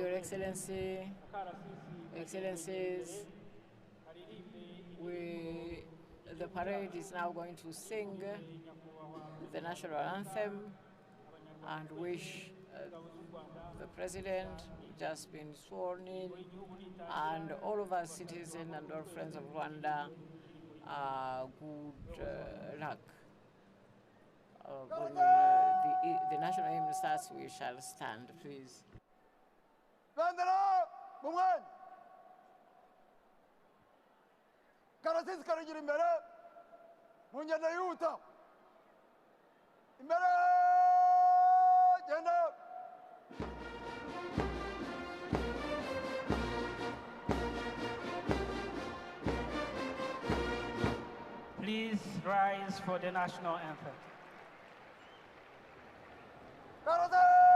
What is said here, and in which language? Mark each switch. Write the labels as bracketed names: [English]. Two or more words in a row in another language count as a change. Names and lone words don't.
[English] Your Excellency, Excellencies, the parade is now going to sing the national anthem and wish the president just been sworn in and all of our citizens and all friends of Rwanda good luck. When the national hymn starts, we shall stand, please. [Kinyarwanda] bandera mu mwanya karasesekara igira imbere mu ngendo yihuta imbere genda [English] Please rise for the national anthem. [Kinyarwanda] karase